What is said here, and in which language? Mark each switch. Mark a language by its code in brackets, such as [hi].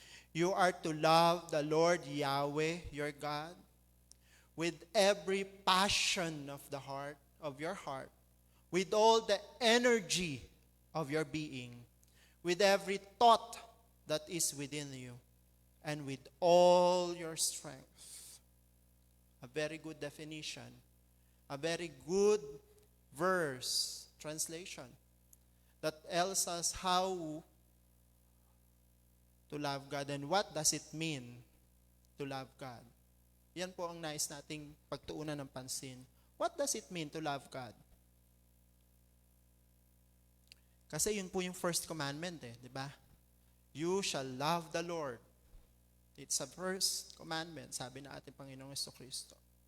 [en] You are to love the Lord Yahweh your God with every passion of the heart, of your heart, with all the energy of your being, with every thought that is within you, and with all your strength. A very good definition. A very good verse, translation, that tells us how to love God and what does it mean to love God. [tl] Yan po ang nais nating pagtuunan ng pansin. [en] What does it mean to love God? [tl] Kasi yun po yung first commandment di ba? [en] You shall love the Lord. It's a first commandment, [tl] sabi na ating Panginoong Jesucristo.